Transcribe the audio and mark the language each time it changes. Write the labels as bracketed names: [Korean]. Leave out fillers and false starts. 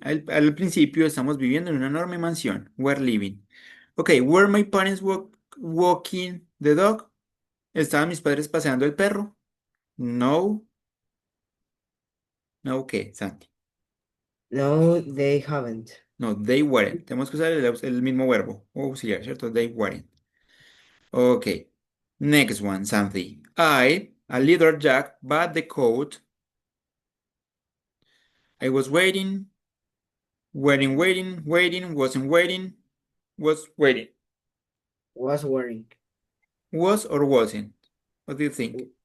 [Spanish] Al principio estamos viviendo en una enorme mansión. [English] We're living. Okay, were my parents walking the dog? [Spanish] ¿Estaban mis padres paseando el perro? No. No, ¿qué, Santi? [English] No, they haven't. No, they weren't. [Spanish] Tenemos que usar el mismo verbo auxiliar, ¿cierto? [English] They weren't. Okay. Next one, Santi. I, a little Jack, bought the coat. I was waiting, wasn't waiting. Was waiting. Was wearing. Was or wasn't? What do you think?